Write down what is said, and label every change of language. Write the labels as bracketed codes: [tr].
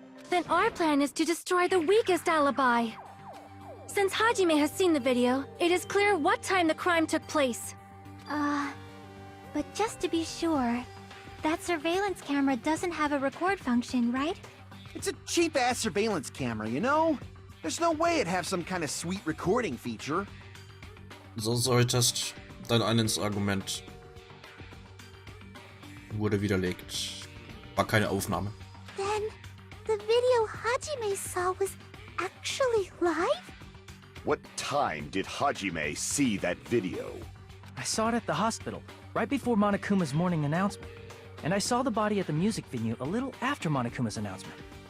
[en] Then our plan is to destroy the weakest alibi. Since Hajime has seen the video, it is clear what time the crime took place. But just to be sure, that surveillance camera doesn't have a record function, right? It's a cheap-ass surveillance camera, you know? There's no way it'd have some kind of sweet recording feature. [de] So solltest dein eines Argument wurde widerlegt. War keine Aufnahme. [en] Then, the video Hajime saw was actually live? What time did Hajime see that video? I saw it at the hospital, right before Monokuma's morning announcement. And I saw the body at the music venue a little after Monokuma's announcement.